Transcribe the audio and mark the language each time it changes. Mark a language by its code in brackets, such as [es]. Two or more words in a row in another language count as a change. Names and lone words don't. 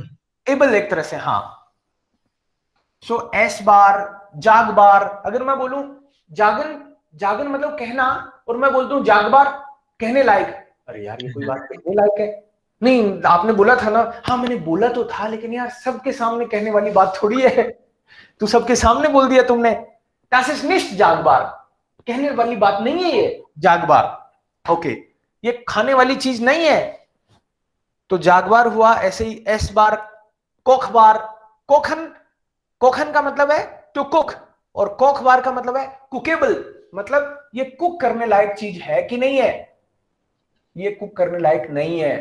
[hi] एबल एक तरह से, हाँ। सो एस बार, जाग बार। अगर मैं बोलूं जागन, जागन मतलब कहना, और मैं बोलता हूं जाग बार कहने लायक, अरे यार ये कोई बात कहने लायक है? नहीं, आपने बोला था ना, हाँ मैंने बोला तो था, लेकिन यार सबके सामने कहने वाली बात थोड़ी है। तू सबके सामने बोल दिया तुमने। [de] Das ist nicht sagbar, [hi] कहने वाली बात नहीं है ये जागबार। ओके, ये खाने वाली चीज नहीं है, तो जागबार हुआ। ऐसे ही एस बार, कोख बार, कोखन, कोखन का मतलब है [en] to cook, [hi] और कोख बार का मतलब है कुकेबल, मतलब ये कुक करने लायक चीज है कि नहीं है, ये कुक करने लायक नहीं है।